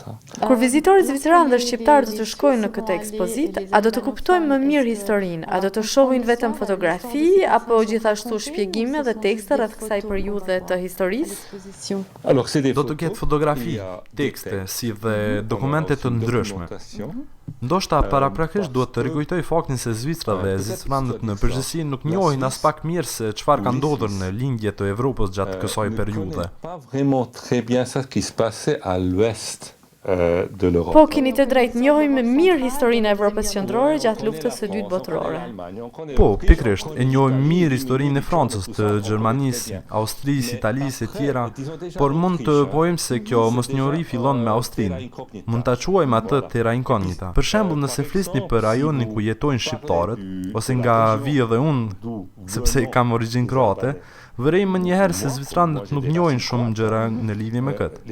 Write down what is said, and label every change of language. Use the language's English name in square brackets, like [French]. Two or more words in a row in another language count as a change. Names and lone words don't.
[Albanian] Kur vizitorët zviceran dhe shqiptarët do të shkojnë në këtë ekspozitë, a do të kuptojnë më mirë historinë, a do të shohin vetëm fotografi apo gjithashtu shpjegime dhe tekste rreth kësaj periudhe të historisë? Do të ketë fotografi, tekste, si dhe dokumente të ndryshme. Ndoshta paraprakisht duhet të rikujtoj faktin se Zvicra dhe zviceranët në përgjithësi nuk njohin as pak mirë se çfarë ka ndodhur në lindje të Evropës gjatë kësaj periudhe. [French] Pas vraiment très bien ça qui se passait à l'ouest de l'Europe. [Albanian] Po, keni të drejtë, njohim mirë historinë e Evropës qendrore gjatë luftës së dytë botërore. Po, pikrisht, e njohim mirë historinë e Francës, të Gjermanisë, Austrisë, Italisë e tjera, por mund të pojmë se kjo mosnjohuri fillon me Austrinë. Mund ta quajmë atë [Latin] terra incognita. [Albanian] Për shembull, nëse flisni për rajonin ku jetojnë shqiptarët, ose nga vi edhe unë, sepse kam origjinë kroate, vërejmë më njëherë se zvicranët nuk njohin shumë gjëra në lidhje me këtë.